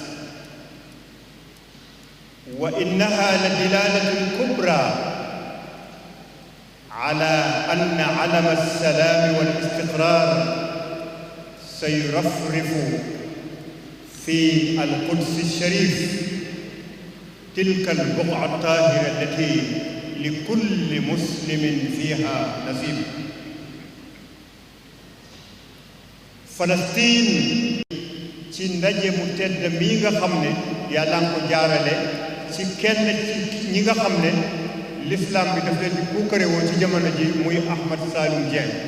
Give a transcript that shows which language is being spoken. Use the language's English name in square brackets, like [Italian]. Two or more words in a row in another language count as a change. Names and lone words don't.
[Arabic] وإنها لدلالة كبرى على أن علم السلام والاستقرار سيرفرف في القدس الشريف تلك البقعة الطاهرة التي لكل مسلم فيها نصيب [Wolof] Palestine ci ndaje mu tedd mii nga xam ne yàlla nga ko jaarale ci kenn ci ñi nga xam ne l'islam bi daf leen di puukare woon ci jamono ji muy Ahmed Saloum Dieng